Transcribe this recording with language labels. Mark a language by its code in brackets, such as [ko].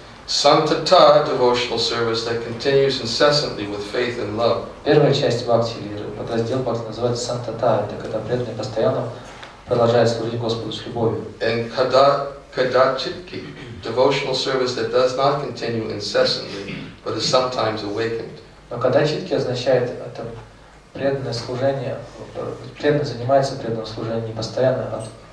[en] Santata, devotional service that continues incessantly with faith and love. [ru] Первая часть бхакти, или подраздел бхакти, называется сантата, это когда преданный постоянно продолжает служить Господу с любовью. [en] And kadachitki, devotional service that does not continue incessantly, but is sometimes awakened. [ru] Но кадачитки означает это преданное служение, преданно занимается преданным служением не постоянно, а